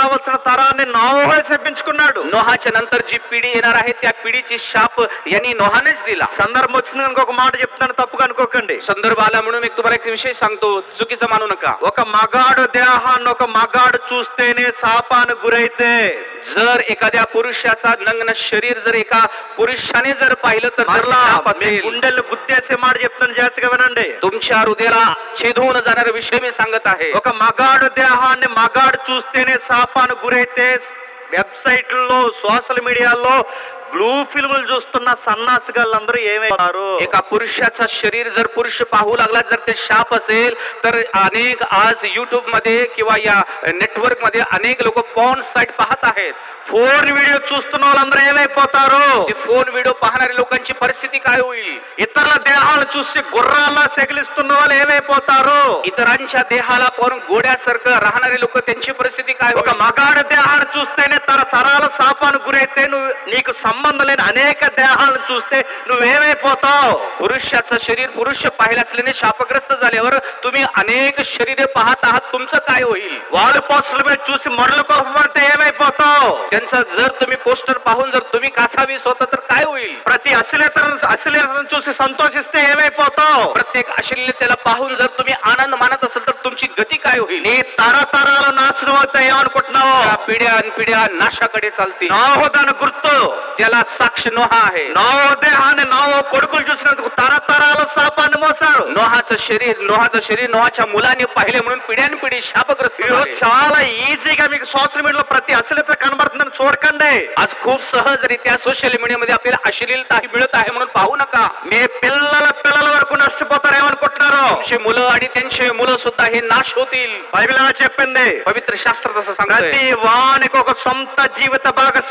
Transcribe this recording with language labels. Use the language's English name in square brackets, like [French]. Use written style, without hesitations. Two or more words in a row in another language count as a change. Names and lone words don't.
[Telugu] రావాల్సిన తరాన్ని నోవహే శపించుకున్నాడు. [Marathi] नोहाच्या नंतर जी पिढी येणार आहे त्या पिढीची शाप यांनी नोहानेच दिला. [Telugu] సందర్భం వచ్చింది కనుక ఒక మాట చెప్తాను, తప్పుగా అనుకోకండి. [Marathi] संदर्भ आला म्हणून मी तुम्हाला एक विषय सांगतो, चुकीचं मानू नका. [Telugu] ఒక మగాడు దేహాన్ని ఒక మగాడు చూస్తేనే శాపానికి గురైతే, [Marathi] जर एखाद्या पुरुषाचा नग्न शरीर जर एका पुरुषाने जर पाहिलं तर [Telugu] మరలా [Marathi] शाप [Telugu] మీ [Marathi] असेल. [Telugu] గుండెలు గుద్దేసే మాట చెప్తాను, జాగ్రత్తగా వినండి. [Marathi] तुमच्या हृदयाला छेदून जाणारा विषय मी सांगत आहे. [Telugu] ఒక మగాడు దేహాన్ని మగాడు చూస్తేనే శాపానికి గురైతే వెబ్సైట్లలో [English] social mediaలో blue filmలు [Telugu] చూస్తున్న సన్నాసిగాళ్ళందరూ ఏమైపోతారు? [Marathi] एका पुरुषाचा शरीर जर पुरुष पाहू लागला, जर ते शाप असेल तर अनेक आज युट्यूब मध्ये किंवा या नेटवर्क मध्ये अनेक लोक [English] porn site [Marathi] पाहत आहेत. [English] phone video [Telugu] చూస్తున్న వాళ్ళందరూ ఏమైపోతారు? [Marathi] ते [English] phone video [Marathi] पाहणाऱ्या लोकांची परिस्थिती काय होईल? [Telugu] ఇతరుల దేహాలు చూసి గుర్రాల్లా సెగిలిస్తున్న వాళ్ళు ఏమైపోతారు? [Marathi] इतरांच्या देहाला पाहून गोड्यासारखं राहणारे लोक, त्यांची परिस्थिती काय [Telugu] ఒక [Marathi] होईल? [Telugu] మగాడి దేహాన్ని చూస్తేనే తరతరాల శాపానికి గురైతే నీకు సంబంధం లేని అనేక దేహాలను చూస్తే నువ్వేమైపోతావు? [Marathi] पुरुषाचं शरीर पुरुष पाहिलं असल्याने शापग्रस्त झाल्यावर तुम्ही अनेक शरीरे पाहत आहात, तुमचं काय होईल? [Telugu] వాళ్ళు పోస్టుల మీద చూసి మరలు కోపపడితే ఏమైపోతావు? [Marathi] त्यांचं जर तुम्ही पोस्टर पाहून जर तुम्ही कासावीस होता तर काय होईल? [Telugu] ప్రతి అశ్లీలతను చూసి సంతోషిస్తే ఏమైపోతావు? [Marathi] प्रत्येक अश्लीलतेला पाहून जर तुम्ही आनंद मानत असाल तर तुमची गती काय होईल? [Telugu] నీ తరతరాలు నాశనం అవుతాయి ఏమనుకుంటున్నావు? [Marathi] त्या पिढ्या पिढ्या नाशाकडे चालतील. [Telugu] నోహు దాని గుర్తు. [Marathi] त्याला साक्ष नोहा आहे. [Telugu] నోహు దేహాన్ని నోహు కొడుకులు చూసినందుకు తరతరాలు శాపాన్ని మోసారు. [Marathi] नोहाचं शरीर नोहाच्या मुलाने पाहिले म्हणून पिढ्यानपिढी शापग्रस्त [Telugu] ఈరోజు [Marathi] झाले. [Telugu] చాలా ఈజీగా మీకు [English] social mediaలో [Telugu] ప్రతి అశ్లీలత కనబడుతుందని చూడకండి. [Marathi] आज खूप सहजरित्या [English] social mediaमध्ये [Marathi] आपल्याला अश्लीलता मिळत आहे म्हणून पाहू नका. [Telugu] మీ పిల్లల వరకు నష్టపోతారు ఏమనుకుంటున్నారు? [Marathi] तुमचे मुलं आणि त्यांचे मुलं सुद्धा हे नाश होतील. [Telugu] బైబిల్ చెప్పింది [Marathi] पवित्र शास्त्र तसं सांगतंय. [Telugu] ప్రతి వానికి ఒక సొంత జీవిత భాగస్వామి